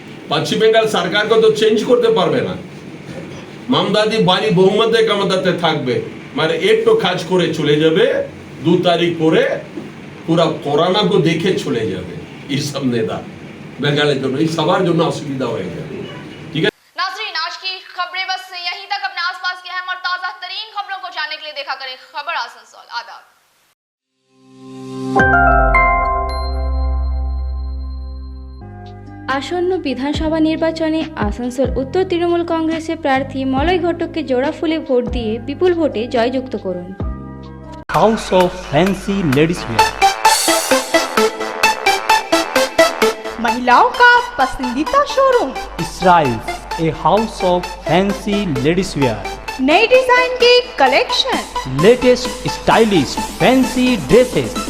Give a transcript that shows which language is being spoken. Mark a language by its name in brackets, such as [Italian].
[Bangla] পশ্চিম বেঙ্গল সরকারকে তো চেঞ্জ করতে পারবে না। মমতাদি বাড়ি বহুমতে ক্ষমতাতে থাকবে মানে একটু কাজ করে চলে যাবে 2 তারিখ পরে পুরো করোনা को দেখে চলে যাবে। এই সব নেতা বেঙ্গলের জন্য এই সবার জন্য অসুবিধা হয়ে যাবে। [Hindi] नाज़रीन आज की खबरें बस यहीं तक। अपने आसपास की अहम और ताज़ा तरीन खबरों को जानने के लिए देखा करें खबर आसनसोल। आदाब। [Bangla] আসন্ন বিধানসভা নির্বাচনে আসানসোল উত্তর তৃণমূল কংগ্রেসের প্রার্থী মলয় ঘটককে জোড়া ফুলে ভোট দিয়ে বিপুল ভোটে জয়যুক্ত করুন। [Hindi] House of fancy ladies wear, महिलाओं का पसंदीदा showroom Israel a house of fancy ladies wear, नए डिजाइन के collection, latest stylish fancy dresses,